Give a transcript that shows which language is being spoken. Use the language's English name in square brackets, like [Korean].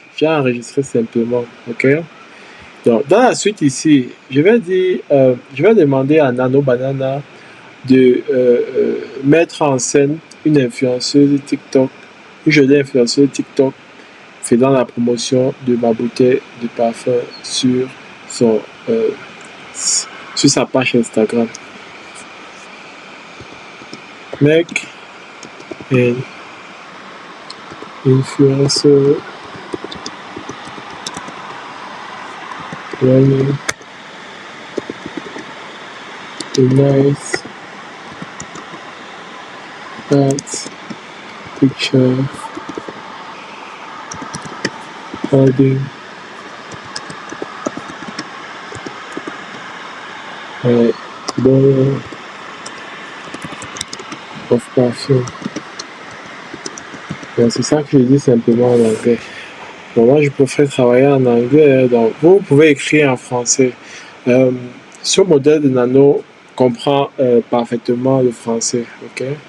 [French] Je vais enregistrer simplement. Ok. Donc, dans la suite ici, je vais demander à Nano Banana de mettre en scène une influenceuse TikTok, une jolie influenceuse TikTok faisant la promotion de ma bouteille de parfum sur sa page Instagram. [English] Make an influencer running a nice art picture holding a bottle of perfume. [French] Donc, c'est ça que je dis simplement en anglais. Bon, moi, je préfère travailler en anglais, donc vous pouvez écrire en français. Ce modèle de Nano comprend parfaitement le français, ok?